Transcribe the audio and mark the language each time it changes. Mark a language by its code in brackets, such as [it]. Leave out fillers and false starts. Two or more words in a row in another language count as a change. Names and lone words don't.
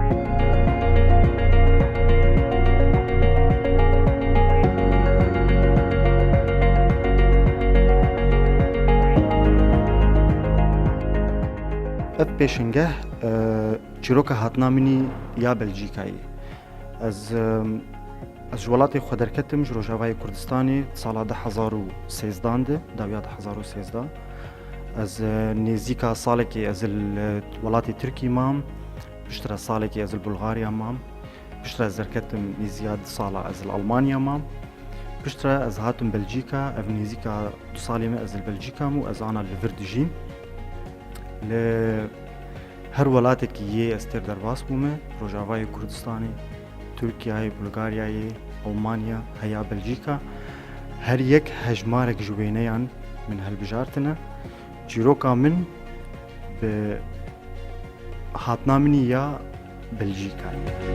[ku] ئەف پێشنگە چیرۆکە هاتنامنی یا بەلجیکایی. Ez وڵاتی خۆ دەرکەتم ji Rojavayê Kurdistanê sala 2013 de dawiya 2013 ez nêzîka salekê ez li welatê Tirkî mam piştre salekê ez li Bulgarya mam piştre ez derketim nêziya du sala ez li Almanya mam piştre ez hatim Belcîka ev nêzîka du salê me ez li Belcîka û ez ana li vir dijîm li her welatekî yê ez têr derbas bûme Rojavayê Kurdistanê Türkiye'ye, Bulgarya'ye, Almanya, heya Belçika her yek hejmarek ji wêneyan min helbijartine çîroka min bi hatnaminî ya Belçikayê.